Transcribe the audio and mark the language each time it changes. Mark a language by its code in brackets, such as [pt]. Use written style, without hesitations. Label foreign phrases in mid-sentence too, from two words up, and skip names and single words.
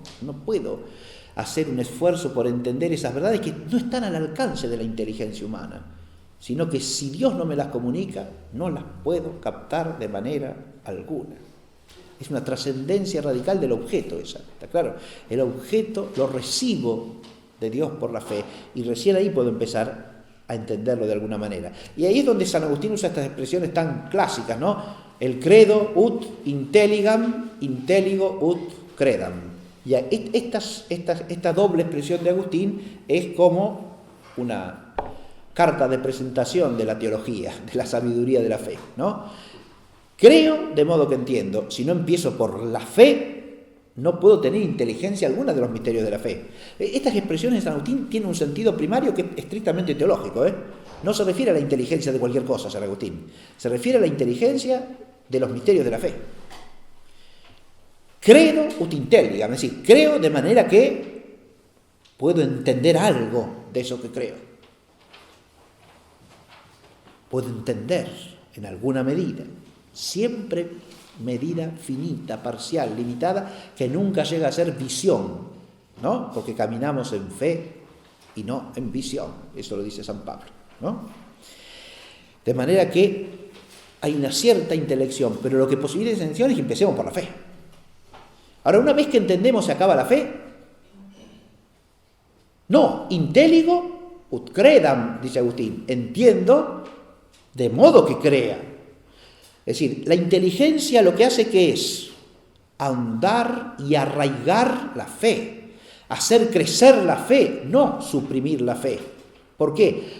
[es] No puedo hacer un esfuerzo por entender esas verdades que no están al alcance de la inteligencia humana, sino que si Dios no me las comunica, no las puedo captar de manera alguna. Es una trascendencia radical del objeto esa, ¿está claro? El objeto lo recibo de Dios por la fe y recién ahí puedo empezar a entenderlo de alguna manera. Y ahí es donde San Agustín usa estas expresiones tan clásicas, ¿no? [la] El credo ut intelligam, intelligo ut credam. [es] Ya, esta doble expresión de Agustín es como una carta de presentación de la teología, de la sabiduría de la fe, ¿no? Creo de modo que entiendo. Si no empiezo por la fe, no puedo tener inteligencia alguna de los misterios de la fe. Estas expresiones de San Agustín tienen un sentido primario que es estrictamente teológico, ¿eh? No se refiere a la inteligencia de cualquier cosa, San Agustín. Se refiere a la inteligencia de los misterios de la fe. [la] Credo ut intelligam, [es] es decir, creo de manera que puedo entender algo de eso que creo. Puedo entender en alguna medida, siempre medida finita, parcial, limitada, que nunca llega a ser visión, ¿no? Porque caminamos en fe y no en visión. Eso lo dice San Pablo, ¿no? De manera que hay una cierta intelección, pero lo que posibilita esa intelección es que empecemos por la fe. Ahora, una vez que entendemos se acaba la fe. No, [la] intelligo ut credam, [es] dice Agustín. Entiendo de modo que crea. Es decir, la inteligencia lo que hace que es ahondar y arraigar la fe, hacer crecer la fe, no suprimir la fe. ¿Por qué?